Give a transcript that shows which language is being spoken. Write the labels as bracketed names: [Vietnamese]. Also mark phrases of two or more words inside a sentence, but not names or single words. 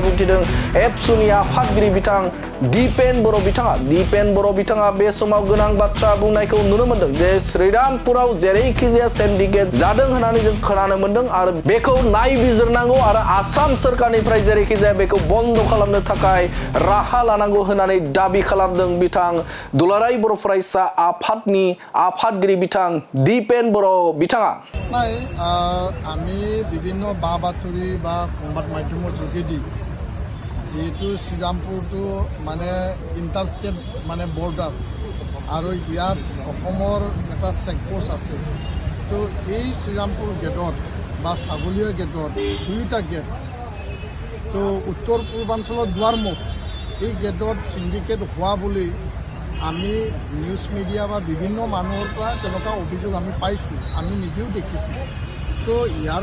[Bodo] बुंथिदों एबसुनि आफादगिरि बिथां दिपेन बर' बिथाङा बे समाव गोनां बाथ्रा बुंनायखौ नुनो मोनदों जे श्रीरामपुराव जेरैखि जाया सिन्डिकेट जादों होननानै जों खोनानो मोनदों आरो बेखौ नायबिजिरनांगौ आरो आसाम सोरखारनिफ्राय जेरैखि जाया बेखौ बन्द खालामनो थाखाय राहा लानांगौ होननानै दाबि खालामदों बिथां दुलाराय बर' फरायसा आफादनि आफादगिरि बिथां दिपेन बर' बिथाङा [Assamese] আমি বিভিন্ন বা বাতৰি বা সংবাদ মাধ্যমৰ যোগেদি যেহেতু শ্ৰীৰামপুৰটো মানে ইণ্টাৰষ্টেট মানে বৰ্ডাৰ আৰু ইয়াত অসমৰ এটা চেকপোষ্ট আছে তো এই শ্ৰীৰামপুৰ গেটত বা ছাগলীয়া গেটত 2টা গেট তো উত্তৰ পূৰ্বাঞ্চলৰ দুৱাৰমুখ এই গেটত সিন্ডিকেট হোৱা বুলি আমি [English] news media [Assamese] বা বিভিন্ন মানুহৰ পৰা তেনেকুৱা অভিযোগ আমি পাইছোঁ আমি নিজেও দেখিছোঁ তো ইয়াৰ